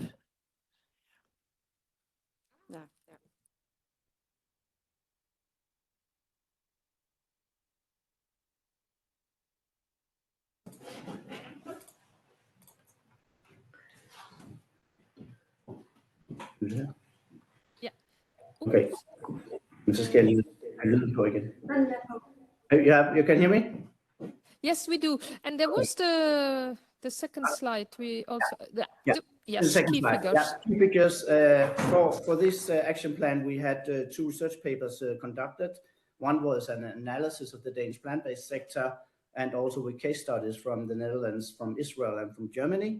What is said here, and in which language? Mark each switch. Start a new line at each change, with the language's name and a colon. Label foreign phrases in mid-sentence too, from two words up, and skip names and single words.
English: No, there. Yeah. Okay.
Danish: Så skal jeg lige have lyden på igen.
English: You can hear me? Yes, we do. And there was the second slide. We also yes, The second key slide. figures. Yeah, key figures. For this action plan, we had 2 research papers conducted. One was an analysis of the Danish plant-based sector, and also with case studies from the Netherlands, from Israel, and from Germany.